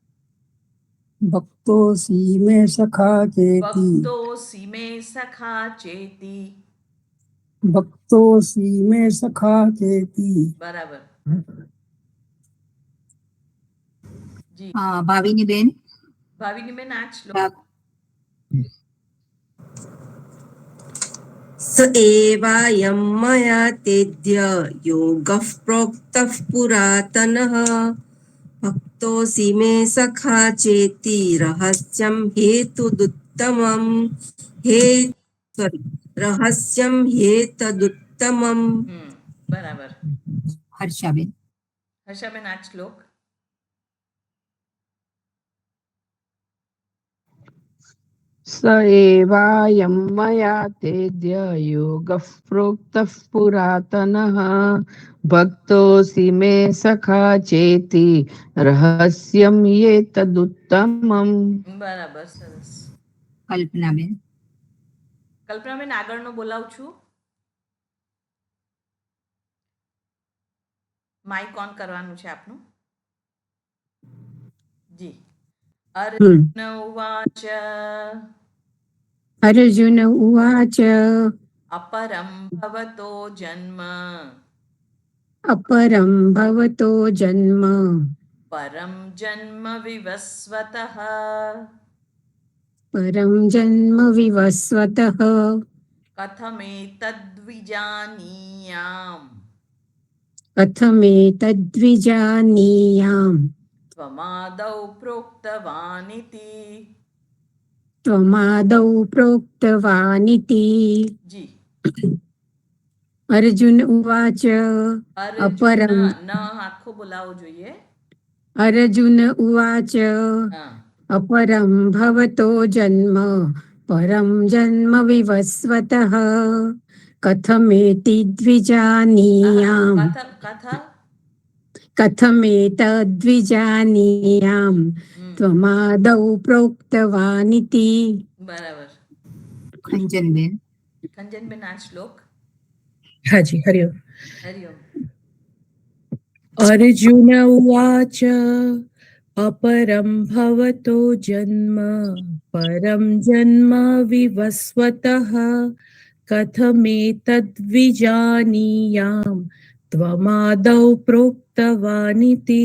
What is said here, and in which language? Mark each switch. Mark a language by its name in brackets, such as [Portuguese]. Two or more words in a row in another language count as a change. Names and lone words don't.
[Sanskrit] ભક્તોસી મે સખા ચેતિ. ભક્તોસી મે સખા ચેતિ. ભક્તોસી મે સખા ચેતિ. [Gujarati] બરાબર. જી ભાવિની બેન ભાવિની બેન આ જ શ્લોક ભા- [Sanskrit] स एवायं मया तेद्य योगः प्रोक्तः पुरातनः भक्तोऽसि मे सखा चेति रहस्यं हेतुदुत्तमम् रहस्यं हेतदुत्तमम् [Gujarati] બરાબર. હર્ષાબેન હર્ષાબેન આ જ શ્લોક [Sanskrit] स एवायं मया तेद्य योगः प्रोक्तः पुरातनः भक्तोऽसि मे सखा चेति रहस्यं ये तदुत्तमम्. [Gujarati] બરાબર. સરસ. કલ્પનાબેન કલ્પનાબેન આગળનો બોલાવું છું. માઇક ઓન કરવાનું છે આપનું. જી. [Sanskrit] અર્જુન ઉવાચ અર્જુન ઉવાચ અપરમ ભવતો જન્મ अपरं भवतो जन्म પરમ જન્મ વિવસ્વતઃ परं जन्म विवस्वतः કથમેતદ્વિજાનીયામ कथमेतद्विजानीयाम् ત્વમાદૌ પ્રોક્તવાનિતિ. त्वमादौ प्रोक्तवानिति. [Gujarati] જી. [Sanskrit] अर्जुन उवाच અર્જુન अपरं [Gujarati] ન આખો બોલાવવો જોઈએ. [Sanskrit] अर्जुन उवाच [Gujarati] હા [Sanskrit] अपरं भवतो जन्म परं जन्म विवस्वतः कथमेति द्विजानीयाम् કથા કથા कथमेतद्विजानीयाम् त्वमादौ प्रोक्तवानिति. [Gujarati] બરાબર. ખંજનબેન ખંજનબેન આ શ્લોક હાજી હરિઓમ. હરિઓમ. [Sanskrit] अर्जुन उवाच अपरं भवतो जन्म परं जन्म विवस्वतः कथमेतद्विजानीयाम् त्वमादौ प्रोक्तवानिति.